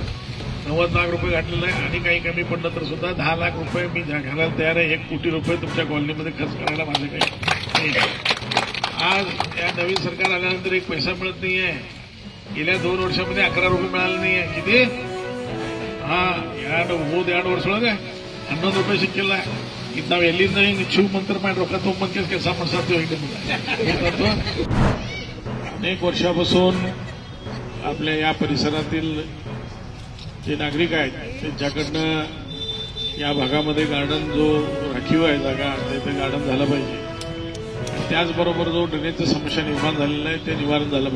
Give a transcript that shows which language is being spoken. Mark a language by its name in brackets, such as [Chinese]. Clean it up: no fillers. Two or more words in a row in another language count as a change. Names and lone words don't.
[Marathi] 90 लाख रुपये घातलेलं आहे आणि काही कमी पडलं तर सुद्धा 10 लाख रुपये मी घालायला तयार आहे. 1 कोटी रुपये तुमच्या कॉलनीमध्ये खर्च करायला माझं काही नाही. आज या नवीन सरकार आल्यानंतर एक पैसा मिळत नाहीये. गेल्या 2 वर्षामध्ये 11 रुपये मिळाले नाहीये. किती? हा [Kannada] 2 ವರ್ಷೊಳಗೆ 11 ರೂಪಾಯಿ ಸಿಕ್ಕಿಲ್ಲ. ಇದು ನಾವು ಎಲ್ಲಿಂದ ಹಿಂಗೆ ಶಿವ ಮಂತ್ರ ಮಾಡಿ ರೊಕ್ಕ ತೊಗೊಂಬಂದು ಕೆಲಸ ಮಾಡ್ಸಾತೀವಿ. [Marathi] अनेक वर्षापासून आपल्या या परिसरातील जे नागरिक आहेत त्यांच्याकडनं या भागामध्ये गार्डन जो राखीव आहे जागा तिथे गार्डन झालं पाहिजे. त्याचबरोबर जो ड्रेनेजची समस्या निर्माण झालेला आहे ते निवारण झालं पाहिजे.